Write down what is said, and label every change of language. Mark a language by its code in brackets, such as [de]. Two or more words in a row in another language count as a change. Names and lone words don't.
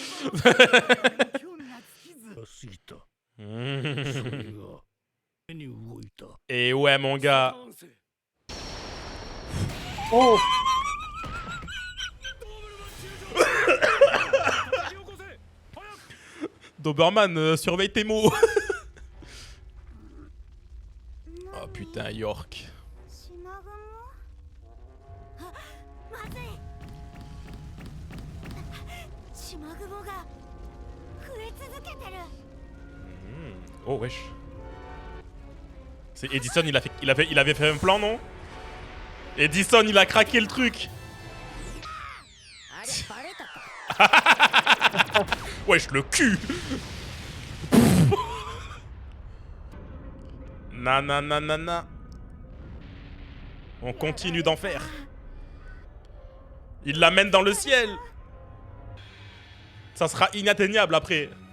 [fr] Et ouais, mon gars. Oh! Doberman, surveille tes mots. Oh putain, York. [ja] 島雲あまずい島雲が増え続けてる [fr] Oh wesh. C'est Edison, il avait fait un plan, non? Edison, il a craqué le truc. [ja] あれバレたか [fr] Wesh, le cul. Nananana. On continue d'en faire. Il l'amène dans le ciel. Ça sera inatteignable après.